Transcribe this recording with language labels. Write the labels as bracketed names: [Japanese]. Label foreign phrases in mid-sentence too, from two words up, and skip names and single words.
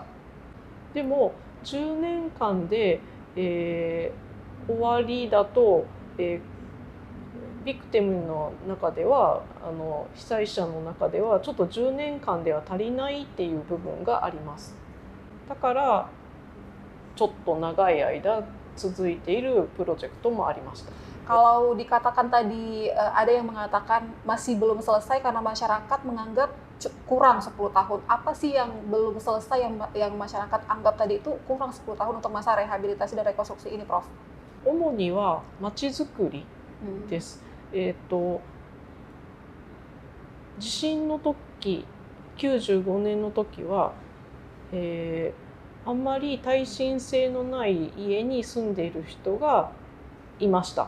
[Japanese] でも10年間で、終わりだと、ビクティムの中では被災者の中ではちょっと10年間では足りないっていう部分があります。だからちょっと長い間続いているプロジェクトもありました。 [Indonesian] Kalau dikatakan tadi ada yang mengatakan masih belum selesai karena masyarakat menganggap kurang 10 tahun. Apa sih yang belum selesai yang masyarakat anggap tadi itu kurang 10 tahun untuk masa rehabilitasi dan rekonstruksi ini, Prof? [Japanese] 主には街づくりです。地震の時、95年の時は、あんまり耐震性のない家に住んでいる人がいました。